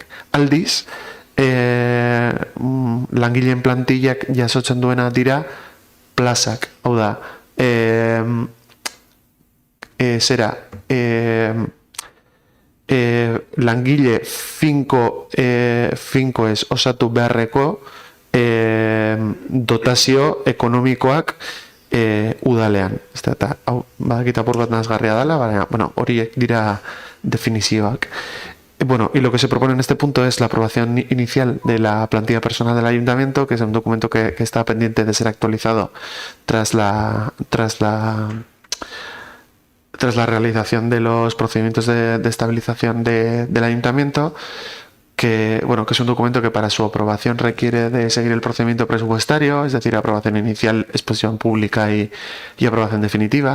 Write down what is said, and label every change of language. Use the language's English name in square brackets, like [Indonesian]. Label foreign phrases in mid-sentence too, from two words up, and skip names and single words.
[Basque] Aldiz, langileen plantillak jasotzen duena dira plazak, hau da, langile finkoez osatu beharreko dotazio ekonomikoak udalean. Eta, hau, badakit apur bat nazgarria dela, baina, horiek dira definizioak. [Spanish] Y lo que se propone en este punto es la aprobación inicial de la plantilla personal del ayuntamiento, que es un documento que está pendiente de ser actualizado tras la realización de los procedimientos de estabilización del ayuntamiento, que es un documento que para su aprobación requiere de seguir el procedimiento presupuestario, es decir, aprobación inicial, exposición pública y aprobación definitiva.